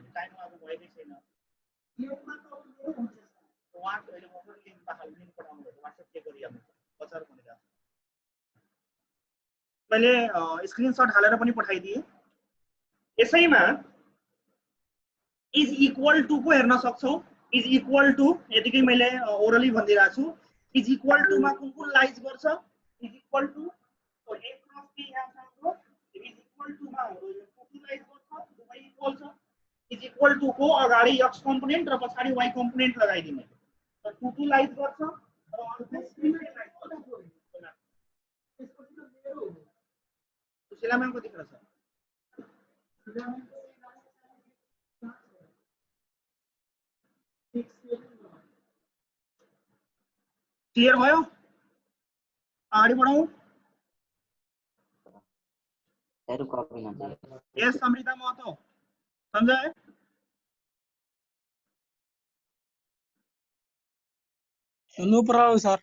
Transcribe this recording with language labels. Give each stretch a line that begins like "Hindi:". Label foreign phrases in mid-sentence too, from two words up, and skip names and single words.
Nepali: टाइम अब भएकै छैन। उहाँको अहिले म लिंक पठाउनु भयो, WhatsApp चेक गरी मैले स्क्रिनशट हालेर पनि पठाइदिए। यसैमा
English: is equal to
Nepali: को हेर्न सक्छौ।
English: is equal to
Nepali: यतिकै मैले ओरली भनिदिरहेको छु।
English: is equal to
Nepali: मा कुन लाइज गर्छ?
English: is equal to
Nepali: तो
English: a cross b
Nepali: यहाँ छ हाम्रो।
English: is equal to
Nepali: मा हाम्रो यो टू लाइज गर्छ, दुवै इक्वल छ।
English: is equal to
Nepali: को अगाडि x कम्पोनेन्ट र पछाडि y कम्पोनेन्ट लगाइदिने। त टू लाइज गर्छ र अर्को 3 लाइज गर्छ। त्यसपछि त मेरो हो। सुशीला म्याम को देख्न छ? क्लियर भयो? अगाडि बढौं। यस समृद्धा महतो संजय
English: No problem sir.